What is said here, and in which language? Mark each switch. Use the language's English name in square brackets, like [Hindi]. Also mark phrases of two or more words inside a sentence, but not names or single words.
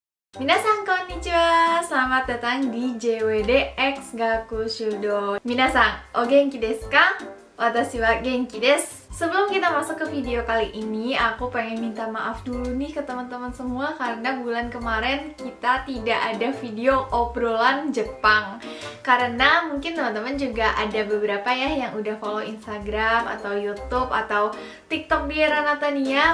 [Japanese] 皆さんこんにちは, [Indonesian] selamat datang di JWD X Gaku Shudo. [Japanese] 皆さん、お元気ですか？私は元気です. [Indonesian] Sebelum kita masuk ke video kali ini, aku pengen minta maaf dulu nih ke teman-teman semua karena bulan kemarin kita tidak ada video obrolan Jepang. Karena mungkin teman-teman juga ada beberapa ya yang udah follow Instagram atau YouTube atau TikTok di Ranatania.